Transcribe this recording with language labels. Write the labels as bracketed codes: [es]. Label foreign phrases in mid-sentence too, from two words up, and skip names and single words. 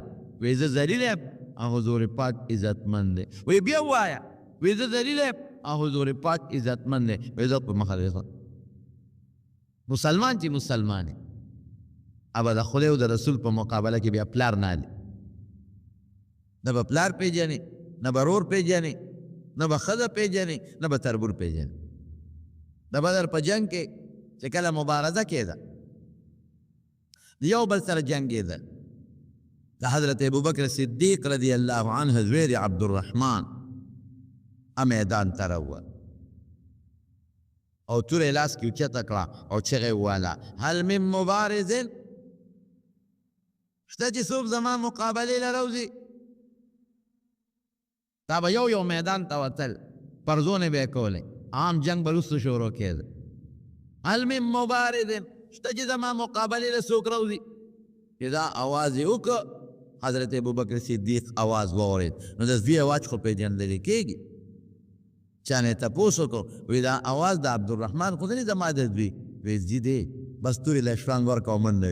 [ps] وی زه ذلیل یم او حضور پاک عزتمند دی وی بیا ووایه وی زه ذلیل یم او حضور پاک عزتمند دی وی زه په مخه دی مسلمان چې مسلمان دی ابا د خدای او د رسول په مقابله کې بیا پلار نه دی نه به پلار پیژنې نه به رور پیژنې نه به ښځه پیژنې نه به تربور پیژنې د بدر په جنګ کې چې کله مبارزه کېده د یو بل سره جنګېده د حضرت ابوبکر صدیق [ar] رضی الله عنه [ps] زوی د عبدالرحمن میدان ته راووت او توره یې لاس کې اوچته کړه او چغې وواله [ar] هل من مبارز [ps] شته چې څوک زما مقابلې له راوځي دا به یو میدان ته وتل پرزونې به یې کولې عام جنګ به وروسته شروع کېده [ar] هل من مبارز [ps] شته چې زما مقابلې له څوک راوځي چې دا اواز یې وکړه حضرت ابوبکر صدیق اواز واورېد نو د زوی اواز خو پېژندلی کېږي چا نه تپوس وکړو وی دا اواز د عبدالرحمن خو نه زما د زوی وی زی دی بس تورې له شرنګ ورکړه او منډه یې